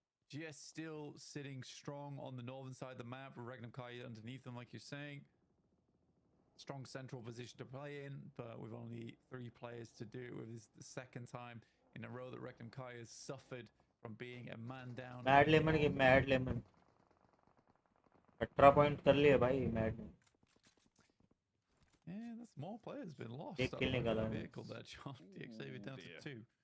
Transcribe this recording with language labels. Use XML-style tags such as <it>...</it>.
<en>GS still sitting strong on the northern side of the map, with Regnum Kaya underneath them, like you're saying. Strong central position to play in, but with only 3 players to do it with. This is the second time in a row that Regnum Kaya has suffered from being a man down.</en> <hi>Mad Lemon की Mad Lemon 18 point कर लिए भाई Mad ने</hi> <en>Yeah, that's more players been lost.</en> <hi>एक किल निकाला है</hi> <en>Vehicle there, John. DXA down to 2.</en>